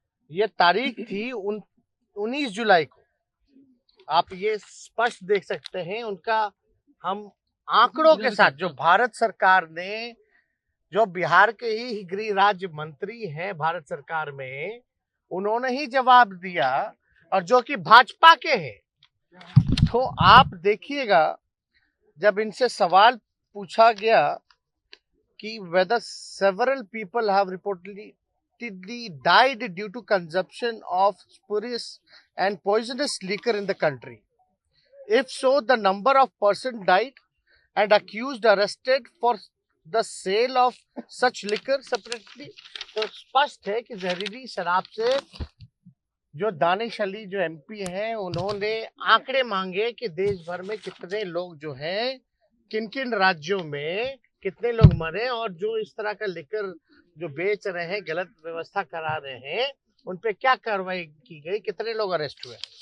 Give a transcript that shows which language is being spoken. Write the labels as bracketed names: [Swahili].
[Hindi] ये तारीख थी 19 जुलाई को। आप ये स्पष्ट देख सकते हैं उनका, हम आंकड़ों के साथ, जो भारत सरकार ने, जो बिहार के ही गृह राज्य मंत्री हैं भारत सरकार में, उन्होंने ही जवाब दिया और जो कि भाजपा के हैं। तो आप देखिएगा, जब इनसे सवाल पूछा गया कि [English] whether several people have reportedly died due to consumption of spurious and poisonous liquor in the country. If so, the number of persons died and accused arrested for the sale of such liquor separately. [Hindi] तो स्पष्ट है कि जहरीली शराब से जो दानिश अली जो MP हैं, उन्होंने आंकड़े मांगे कि देश भर में कितने लोग जो हैं, किन किन राज्यों में कितने लोग मरे और जो इस तरह का लिकर जो बेच रहे हैं, गलत व्यवस्था करा रहे हैं, उन पे क्या कार्रवाई की गई, कितने लोग अरेस्ट हुए।